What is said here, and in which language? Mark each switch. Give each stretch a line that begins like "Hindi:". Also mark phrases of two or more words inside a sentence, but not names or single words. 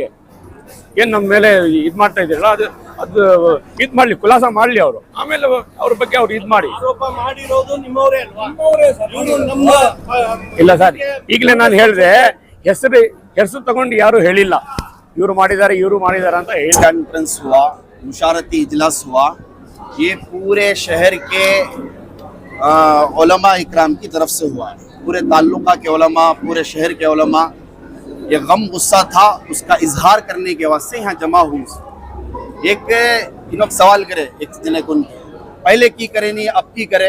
Kannada: ಏನು ನಮ್ಮ ಮೇಲೆ ಇದು ಮಾಡ್ತಾ ಇದ್ದೀರಲ್ಲ ಅದು ಇದು ಮಾಡಲಿ, ಖುಲಾಸ ಮಾಡಲಿ ಅವರು. ಆಮೇಲೆ ಅವ್ರ ಬಗ್ಗೆ ಅವ್ರು ಇದು ಮಾಡಿ. ಇಲ್ಲ ಸರ್, ಈಗಲೇ ನಾನು ಹೇಳಿದೆ, ಹೆಸರು ತಗೊಂಡು ಯಾರು ಹೇಳಿಲ್ಲ ಇವರು ಮಾಡಿದ್ದಾರೆ ಅಂತ ಹೇಳಿ.
Hindi: कॉन्फ्रेंस हुआ, मुशारती इजलास हुआ, ये पूरे शहर के उलमा इकराम की तरफ से हुआ है. पूरे ताल्लुका के उलमा, पूरे शहर के उलमा, ये गम गुस्सा था उसका इजहार करने के वास्ते यहाँ जमा हुई. एक लोग सवाल करे, एक जने को पहले की करे नहीं अब की करे.